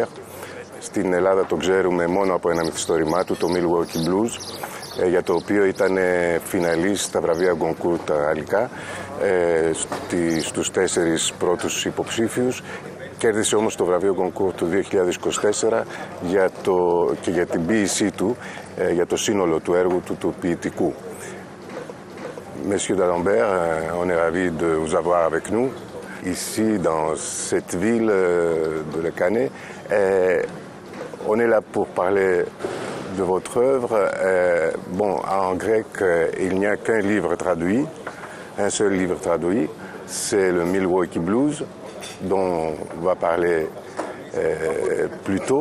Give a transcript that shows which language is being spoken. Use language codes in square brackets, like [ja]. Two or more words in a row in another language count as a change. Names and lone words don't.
[el] Στην Ελλάδα τον ξέρουμε μόνο από ένα μυθιστόρημά του, το Milwaukee Blues, για το οποίο ήταν φιναλής στα βραβεία Γκονκούρ τα γαλλικά, στους 4 πρώτους υποψήφιους. Κέρδισε όμως το βραβείο Γκονκούρ του 2024 και για την ποίησή του, για το σύνολο του έργου του ποιητικού. [fr] Monsieur d'Alembert, on est ravi de vous avoir avec nous, ici dans cette ville de Le Cannet. On est là pour parler de votre œuvre. Bon, en grec, il n'y a qu'un livre traduit, un seul livre traduit, c'est le Milwaukee Blues, dont on va parler plus tôt.